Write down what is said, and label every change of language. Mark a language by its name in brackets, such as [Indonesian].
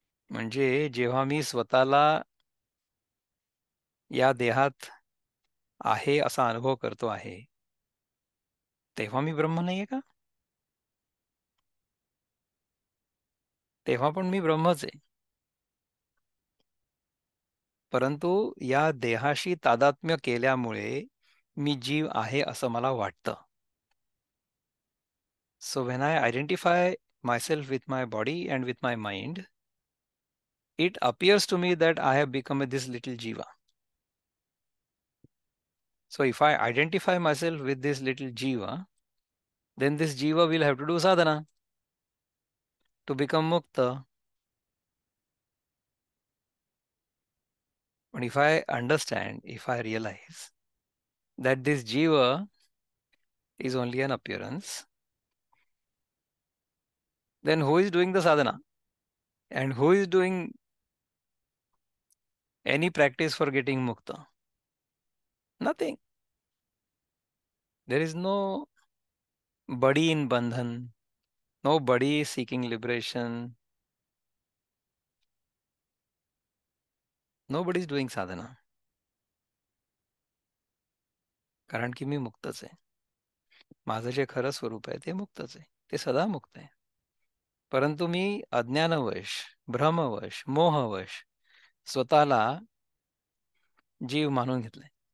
[Marathi] म्हणजे जेव्हा मी स्वतःला या देहात आहे असा अनुभव करतो आहे तेव्हा मी ब्रह्म नाहीये का? तेव्हा पण मी ब्रह्मच आहे. परंतु या देहाशी तादात्म्य केल्यामुळे मी जीव आहे असं मला वाटतं. [English] So when I identify myself with my body and with my mind, it appears to me that I have become this little jiva. So if I identify myself with this little jiva, then this jiva will have to do sadhana to become mukta. But if I understand, if I realize that this jiva is only an appearance, Then who is doing the sadhana? And who is doing any practice for getting mukta? Nothing. There is no body in bandhan, no body seeking liberation. Nobody is doing sadhana. [Marathi] कारण की मी मुक्तच आहे. माझं जे खरं स्वरूप आहे ते मुक्तच आहे. ते सदा मुक्त आहे. परंतु मी अज्ञानवश, भ्रमवश, मोहवश स्वतःला जीव मानून घेतलाय.